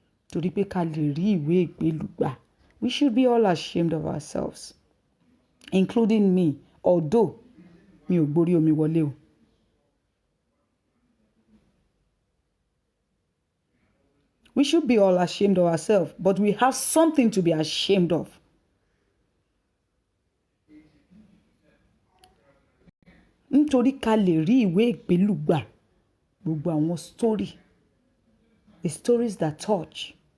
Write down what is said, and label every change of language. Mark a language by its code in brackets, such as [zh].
[yo] Torí pé ká lè rí ìwé ìgbélú gbà. [en] We should be all ashamed of ourselves, including me, although [yo] mi ò gborí omi wọlé o. [en] We should be all ashamed of ourselves, but we have something to be ashamed of. [yo] Nítorí ká lè rí ìwé ìgbélú gbà. Gbogbo àwọn [en] the stories that touch.